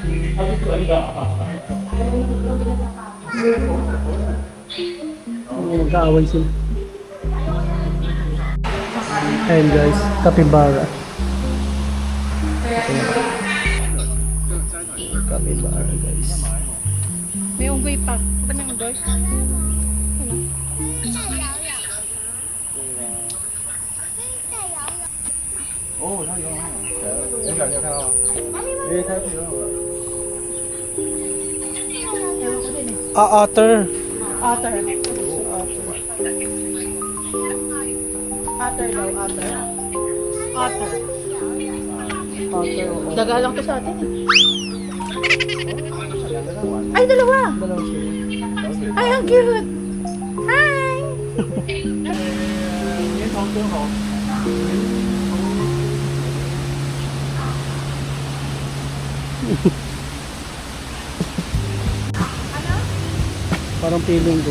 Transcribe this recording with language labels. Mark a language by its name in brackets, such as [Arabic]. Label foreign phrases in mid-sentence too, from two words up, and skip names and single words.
[Filipino] Mag-aaway sila. Ayan guys, capybara. Capybara guys. May unggoy pa. Ba nang unggoy? Otter. Otter. Otter daw, otter. Otter. Otter. Daga lang to sa atin. Ay, dalawa! Ay, ang cute! Hi! Parang feeling ko.